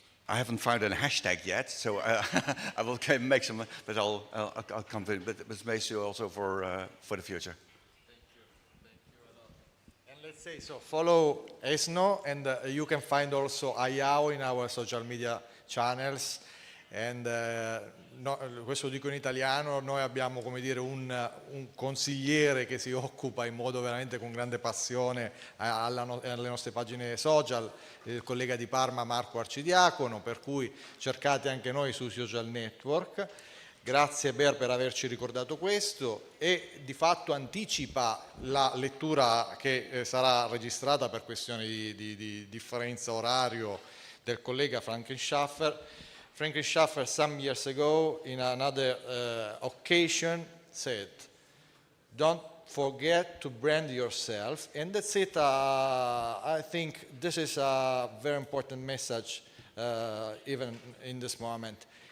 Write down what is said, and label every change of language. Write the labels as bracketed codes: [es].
[en] I haven't found a hashtag yet, so I will make some. But I'll come to it. But it's basically also for the future. Thank you a lot. And let's say so. Follow ESNO, and you can find also AIIAO in our social media channels. [it] And questo dico in italiano, noi abbiamo, come dire, un consigliere che si occupa in modo veramente con grande passione alle nostre pagine social, il collega di Parma Marco Arcidiacono, per cui cercate anche noi sui social network. Grazie Ber per averci ricordato questo, e di fatto anticipa la lettura che sarà registrata per questioni di differenza orario del collega Frankenschaffer. [en] Frankenschaffer, some years ago, in another occasion, said, "Don't forget to brand yourself," and that's it. I think this is a very important message, even in this moment.